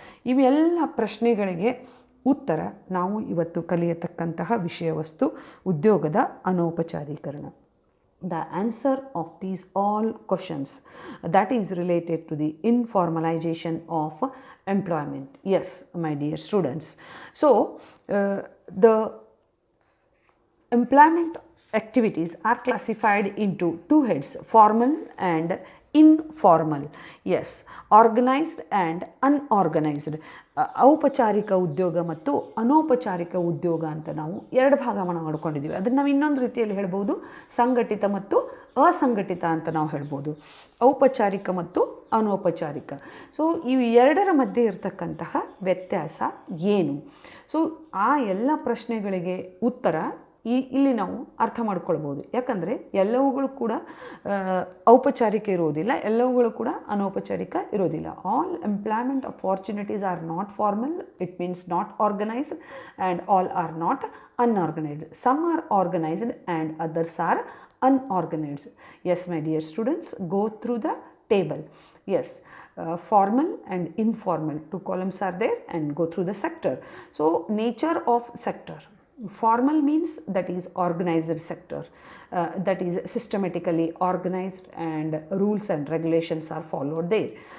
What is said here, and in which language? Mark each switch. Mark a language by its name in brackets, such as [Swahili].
[Kannada] ಇವೆಲ್ಲ ಪ್ರಶ್ನೆಗಳಿಗೆ ಉತ್ತರ ನಾವು ಇವತ್ತು ಕಲಿಯತಕ್ಕಂತಹ ವಿಷಯ ವಸ್ತು ಉದ್ಯೋಗದ ಅನೌಪಚಾರೀಕರಣ. [English] The answer of these all questions that is related to the informalization of employment. Yes, my dear students. So the employment activities are classified into two heads, formal and informal. Yes, organized and unorganized. [Kannada] ಔಪಚಾರಿಕ ಉದ್ಯೋಗ ಮತ್ತು ಅನೌಪಚಾರಿಕ ಉದ್ಯೋಗ ಅಂತ ನಾವು ಎರಡು ಭಾಗವನ್ನು ಮಾಡ್ಕೊಂಡಿದ್ದೀವಿ. ಅದನ್ನು ನಾವು ಇನ್ನೊಂದು ರೀತಿಯಲ್ಲಿ ಹೇಳ್ಬೋದು, ಸಂಘಟಿತ ಮತ್ತು ಅಸಂಘಟಿತ ಅಂತ ನಾವು ಹೇಳ್ಬೋದು, ಔಪಚಾರಿಕ ಮತ್ತು ಅನೌಪಚಾರಿಕ. ಸೊ ಇವು ಎರಡರ ಮಧ್ಯೆ ಇರತಕ್ಕಂತಹ ವ್ಯತ್ಯಾಸ ಏನು? ಸೊ ಆ ಎಲ್ಲ ಪ್ರಶ್ನೆಗಳಿಗೆ ಉತ್ತರ ಇಲ್ಲಿ ನಾವು ಅರ್ಥ ಮಾಡ್ಕೊಳ್ಬೋದು. ಯಾಕಂದರೆ ಎಲ್ಲವುಗಳು ಕೂಡ ಔಪಚಾರಿಕ ಇರೋದಿಲ್ಲ, ಎಲ್ಲವುಗಳು ಕೂಡ ಅನೌಪಚಾರಿಕ ಇರೋದಿಲ್ಲ. [English] All employment opportunities are not formal, it means not organised, and all are not unorganized. Some are organized and others are unorganized. Yes, my dear students, go through the table. Yes, formal and informal, 2 columns are there, and go through the sector. So nature of sector: formal means that is organized sector, that is systematically organized and rules and regulations are followed there.